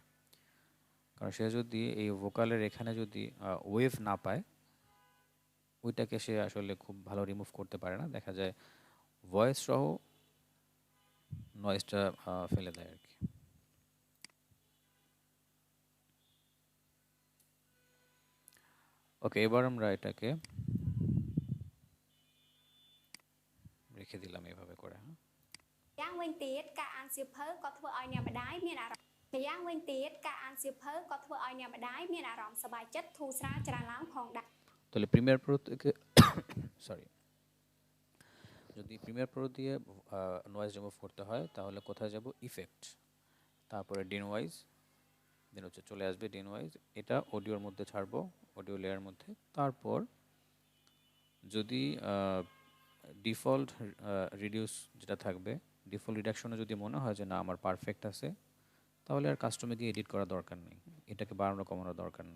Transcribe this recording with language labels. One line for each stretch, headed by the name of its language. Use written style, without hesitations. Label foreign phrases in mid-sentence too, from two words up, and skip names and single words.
Bangla: কারণ সে যদি এই ভোকালের এখানে যদি ওয়েভ না পায়, ওইটাকে সে আসলে খুব ভালো রিমুভ করতে পারে না, দেখা যায় ভয়েস সহ নয়েজটা ফেলে দেয় আর কি। ওকে, এবার আমরা এটাকে রেখে দিলাম এভাবে করে। হ্যাঁ,
Khmer: យ៉ាងវិញទៀតការអានសៀវភៅក៏ធ្វើឲ្យអ្នកម្ដាយមានអារម្មណ៍ម្យ៉ាងវិញទៀតការអានសៀវភៅក៏ធ្វើឲ្យអ្នកម្ដាយមានអារម្មណ៍សប្បាយចិត្តធូរស្រាលច្រើនឡើងផងដែរ
Bangla: তাহলে প্রিমিয়ার প্রো থেকে সরি, যদি প্রিমিয়ার প্রো দিয়ে নয়েজ রিমুভ করতে হয় তাহলে কোথায় যাব? ইফেক্ট, তারপরে ডিনওয়াইজ, দেন হচ্ছে চলে আসবে ডিনওয়াইজ। এটা অডিওর মধ্যে ছাড়বো,
English: audio layer
Bangla: মধ্যে। তারপর যদি
English: default reduce
Bangla: যেটা থাকবে, ডিফল্ট রিডাকশনে যদি মনে হয় যে না আমার পারফেক্ট আছে, তাহলে আর কাস্টমে গিয়ে এডিট করার দরকার নেই, এটাকে বাড়ানো কমানোর দরকার নেই।